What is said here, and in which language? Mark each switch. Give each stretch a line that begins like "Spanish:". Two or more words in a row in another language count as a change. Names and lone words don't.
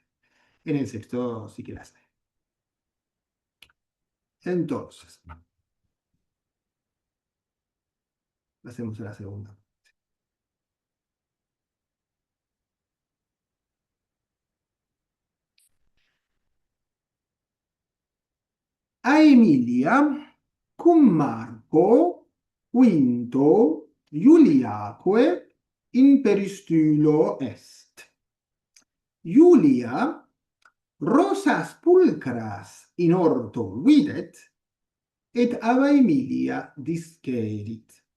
Spanish: En el sexto sí que las hay. Entonces, hacemos la segunda.
Latin: A Emilia, cum Marco, quinto, Iuliaque, in peristylo est. Julia rosas pulchras in orto videt, et ab Aemilia discedit.